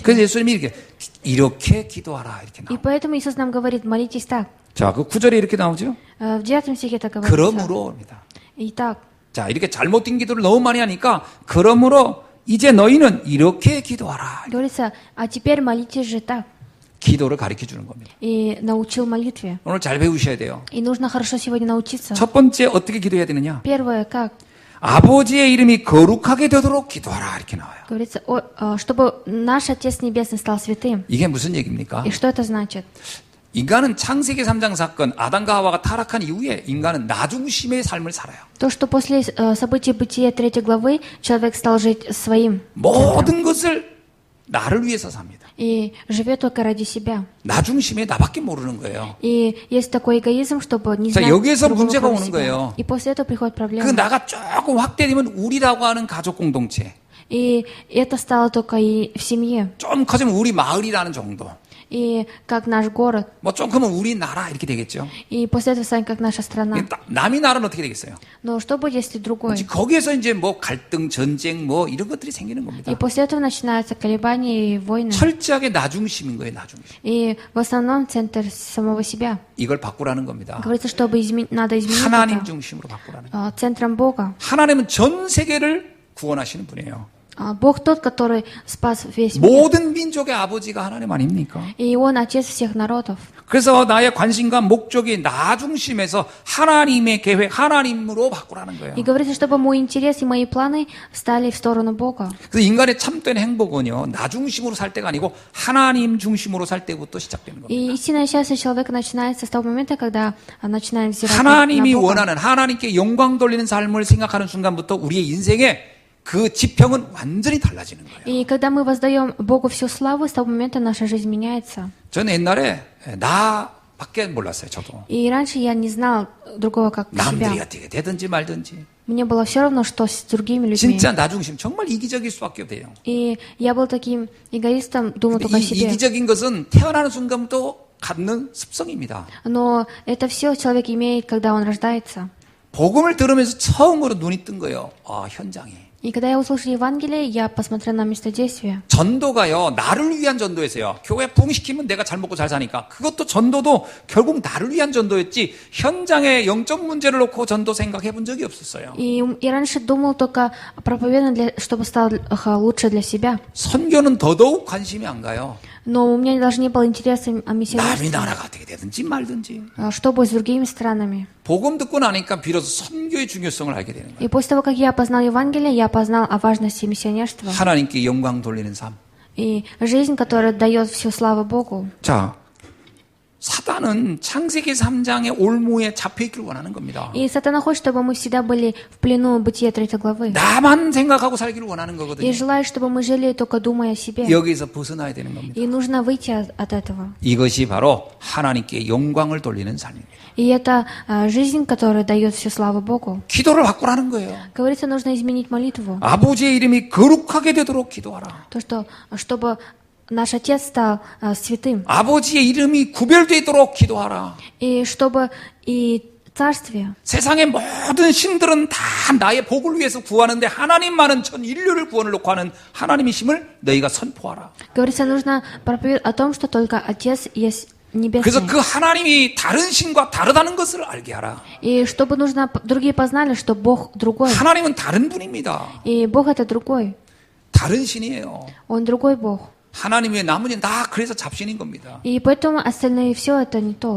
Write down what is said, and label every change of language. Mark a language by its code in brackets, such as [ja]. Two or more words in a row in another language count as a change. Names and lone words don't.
[ko] 그래서 예수님이 이렇게 기도하라 이렇게 [ru] И [ko] 나와요. [ru] поэтому Иисус нам говорит, молитесь так. [ko] 자, 그 9절에 이렇게 나오죠. [ru] В 9 стихе так говорится. [ko] 그러므로입니다. [ru] Итак, [ko] 자, 이렇게 잘못된 기도를 너무 많이 하니까 그러므로 이제 너희는 이렇게 기도하라. [ru] говорится, а теперь молитесь же так. [ko] 기도를 가르쳐 주는 겁니다. [ru] И научил молитве. [ko] 오늘 잘 배우셔야 돼요. [ru] И нужно хорошо сегодня научиться. [ko] 첫 번째 어떻게 기도해야 되느냐? [ru] Первое, как? [ko] 아버지의 이름이 거룩하게 되도록 기도하라 이렇게 나와요. [ru] Говорится, чтобы наш Отец Небесный стал святым. [ko] 이게 무슨 얘기입니까? [ru] И что это значит? [ko] 인간은 창세기 3장 사건 아담과 하와가 타락한 이후에 인간은 나중심의 삶을 살아요. [ru] То, что после событий Бытия 3 главы человек стал жить своим [ko] 모든 것을 나를 위해서 삽니다. [ru] и живет только ради себя. [ko] 나중심에 나밖에 모르는 거예요. [ru] И есть такой эгоизм, чтобы не [ko] 자, [ru] знать [ko] 여기에서 [ru] другого, [ko] 문제가 [ru] кроме [ko] 오는 [ru] себя. [ko] 거예요. [ru] И после этого приходит [ko] 그 [ru] проблема. [ko] 나가 조금 확대되면 우리라고 하는 가족 공동체. [ru] И это стало только и в семье. [ko] 좀 커지면 우리 마을이라는 정도. [ru] и как наш город. [ko] 뭐 좀 크면 우리나라 이렇게 되겠죠. [ru] И после этого станет как наша страна. [ko] 남이 나라는 어떻게 되겠어요? [ru] Но что будет, если другой? [ko] 거기에서 이제 뭐 갈등, 전쟁 뭐 이런 것들이 생기는 겁니다. [ru] И после этого начинаются колебания и войны. [ko] 철저하게 나중심인 거예요, 나중심. [ru] И в основном центр самого себя. [ko] 이걸 바꾸라는 겁니다. [ru] Говорится, чтобы надо изменить [ko] 하나님 [ru] это. [ko] 중심으로 바꾸라는 거예요. [ru] Центром Бога. [ko] 하나님은 전 세계를 구원하시는 분이에요. [ru] Бог тот, который спас весь мир. [ko] 모든 민족의 아버지가 하나님 아닙니까? [ru] И Он отец всех народов. [ko] 그래서 나의 관심과 목적이 나 중심에서 하나님의 계획, 하나님으로 바꾸라는 거예요. [ru] И говорится, чтобы мой интерес и мои планы стали в сторону Бога. [ko] 그래서 인간의 참된 행복은요, 나 중심으로 살 때가 아니고 하나님 중심으로 살 때부터 시작되는 겁니다. [ru] И истинное счастье человека начинается с того момента, когда начинаем взирать [ko] 하나님이 [ru] на Бога. [ko] 원하는 하나님께 영광 돌리는 삶을 생각하는 순간부터 우리의 인생에 그 지평은 완전히 달라지는 거예요. [ru] И когда мы воздаем Богу всю славу, с того момента наша жизнь меняется. [ko] 저는 옛날에 나밖에 몰랐어요, 저도. [ru] И раньше я не знал другого, как себя. [ko] 남들이 어떻게 되든지 말든지. [ru] Мне было все равно, что с другими людьми. [ko] 진짜 나 중심, 정말 이기적일 수밖에 없대요. [ru] И я был таким эгоистом, думал только о [ko] 이 [ru] себе. [ko] 이기적인 것은 태어나는 순간부터 갖는 습성입니다. [ru] Но это все человек имеет, когда он рождается. [ko] 복음을 들으면서 처음으로 눈이 뜬 거예요. 현장에. [ru] И когда я услышал Евангелие, я посмотрел на место действия. [ko] 전도가요, 나를 위한 전도였어요. 교회 부흥시키면 내가 잘 먹고 잘 사니까. 그것도 전도도 결국 나를 위한 전도였지, 현장에 영적 문제를 놓고 전도 생각해 본 적이 없었어요. [ru] И раньше думал только проповедовать, чтобы стал лучше для себя. [ko] 선교는 더더욱 관심이 안 가요. [ru] Но у меня даже не было интереса о [ko] 남이 [ru] миссионерстве. [ko] 나라가 어떻게 되든지 말든지. [ru] Что будет с другими странами? [ko] 복음 듣고 나니까 비로소 선교의 중요성을 알게 되는 거예요. [ru] И после того, как я познал Евангелие, я познал о важности миссионерства. [ko] 하나님께 영광 돌리는 삶. [ru] И жизнь, которая дает всю славу Богу. [ko] 자, 사단은 창세기 3장의 올무에 잡혀있기를 원하는 겁니다. [ru] И сатана хочет, чтобы мы всегда были в плену Бытия 3 главы. [ko] 나만 생각하고 살기를 원하는 [ru] И [ko] 거거든요. [ru] желает, чтобы мы жили только думая о себе. [ko] 여기서 벗어나야 되는 겁니다. [ru] И нужно выйти от этого. [ko] 이것이 바로 하나님께 영광을 돌리는 삶입니다. [ru] И это жизнь, которая дает всю славу Богу. [ko] 기도를 바꾸라는 거예요. [ru] Говорится, нужно изменить молитву. [ko] 아버지의 이름이 거룩하게 되도록 기도하라. [ru] То, что, чтобы наш Отец стал святым. [ko] 아버지의 이름이 구별되도록 기도하라. [ru] И чтобы и Царствие. [ko] 세상의 모든 신들은 다 나의 복을 위해서 구하는데 하나님만은 전 인류를 구원을 놓고 하는 하나님이심을 너희가 선포하라. [ru] Говорится, нужно проповедовать о том, что только Отец есть небесный. [ko] 그래서 그 하나님이 다른 신과 다르다는 것을 알게 하라. [ru] И чтобы нужно другие познали, что Бог другой. [ko] 하나님은 다른 분입니다. [ru] И Бог это другой. [ko] 다른 신이에요. [ru] Он другой Бог. [ko] 하나님의 나머지 다 그래서 잡신인 겁니다. [ru] И поэтому остальные все это не то.